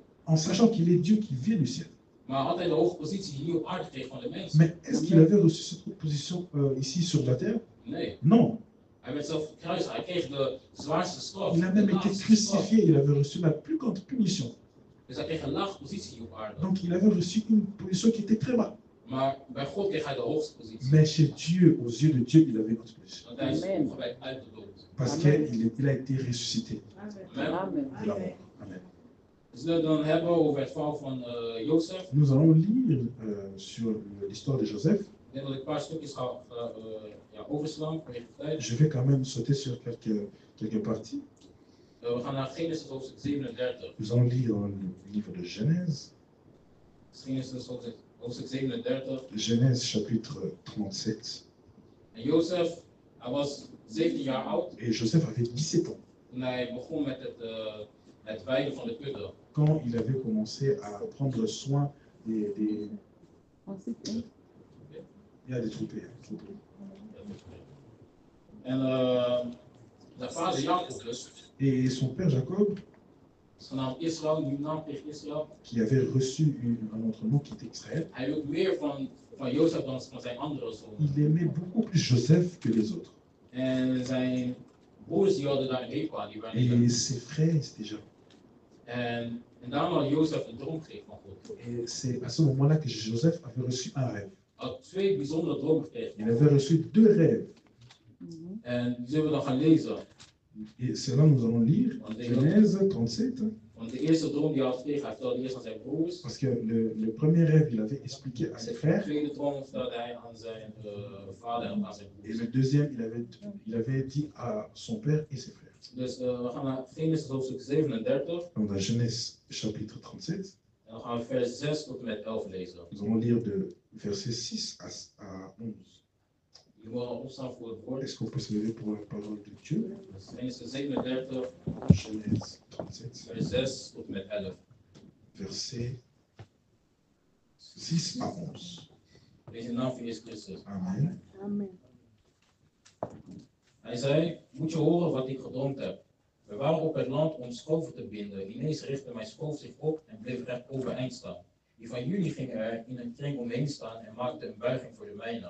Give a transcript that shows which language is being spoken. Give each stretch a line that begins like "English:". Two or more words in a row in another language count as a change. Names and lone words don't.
French: en sachant qu'il est Dieu qui vient du ciel.
Dutch: Maar had hij de hoge positie hier op aarde gekregen van de mensen?
French: Mais est-ce qu'il avait reçu cette position ici sur la terre?
Dutch: Nee.
French: Non.
Dutch: Hij werd zelf gekruisigd, hij kreeg de zwaarste straf.
French: Il a
Dutch: de
French: même été
Dutch: laagste straf.
French: crucifié, il avait reçu la plus grande punition.
Dutch: Dus hij kreeg een lage positie hier op aarde.
French: Donc il avait reçu une position qui était très bas.
Dutch: Maar bij God kreeg hij de hoogste positie.
French: Mais chez Dieu, aux yeux de Dieu, il avait une autre position.
Dutch: Want hij is opgewekt uit de dood.
French: Parce qu'il a été ressuscité Amen. Amen. de la mort. Amen.
Dutch: We zullen het dan hebben over het verhaal van Jozef.
French: Nous allons lire sur l'histoire de Joseph.
Dutch: Ik denk dat ik een paar stukjes ga overslaan vanwege de tijd.
French: Je vais quand même sauter sur quelques parties.
Dutch: We gaan naar Genesis hoofdstuk 37.
French: Nous allons lire dans le livre de Genèse.
Dutch: Genesis hoofdstuk 37.
French: Genèse chapitre 37.
Dutch: En Jozef, hij was 17 jaar oud
French: Et Joseph avait 17 ans
Dutch: toen hij begon met het weiden van de kudde.
French: quand il avait commencé à prendre soin des troupeaux.
Dutch: En zijn vader Jacob dus,
French: Et son père Jacob,
Dutch: genaamd Israël, nu naam tegen Israël,
French: qui avait reçu un autre nom qui était Israël,
Dutch: hij hield meer van Jozef dan van zijn andere zonen.
French: il aimait beaucoup plus Joseph que les autres.
Dutch: En zijn broers die hadden daar een hekel aan, die waren
French: Et
Dutch: niet.
French: ses frères, c'était déjà.
Dutch: En daarom had Jozef een droom gekregen van God.
French: Et c'est à ce moment-là que Joseph avait reçu un rêve.
Dutch: Hij had twee bijzondere dromen gekregen.
French: Il avait reçu deux rêves.
Dutch: En die zullen we dan gaan lezen.
French: Et c'est là que nous allons lire Genèse 37.
Dutch: Want de eerste droom die hij had gekregen, hij vertelde eerst aan zijn broers.
French: Parce que le premier rêve, il avait expliqué à ses
Dutch: De
French: frères.
Dutch: tweede droom vertelde hij aan zijn vader en aan zijn
French: Et
Dutch: broers.
French: le deuxième, il avait dit à son père et ses frères.
Dutch: Dus we gaan naar Genesis hoofdstuk 37.
French: Donc dans Genèse chapitre 37,
Dutch: En dan gaan we vers 6 tot en met 11 lezen.
French: nous allons lire de verset 6 à 11.
Dutch: Je moet al opstaan voor het woord.
French: Est-ce qu'on peut se lever pour la parole de Dieu?
Dutch: Dus Genesis 37,
French: Genèse 37,
Dutch: vers 6 tot en met 11.
French: verset 6 à 11.
Dutch: Lees in de naam van Jezus Christus. Amen. Amen. Hij zei, moet je horen wat ik gedroomd heb. We waren op het land om schoven te binden. Ineens richtte mijn schoof zich op en bleef recht overeind staan. Die van jullie ging er in een kring omheen staan en maakte een buiging voor de mijne.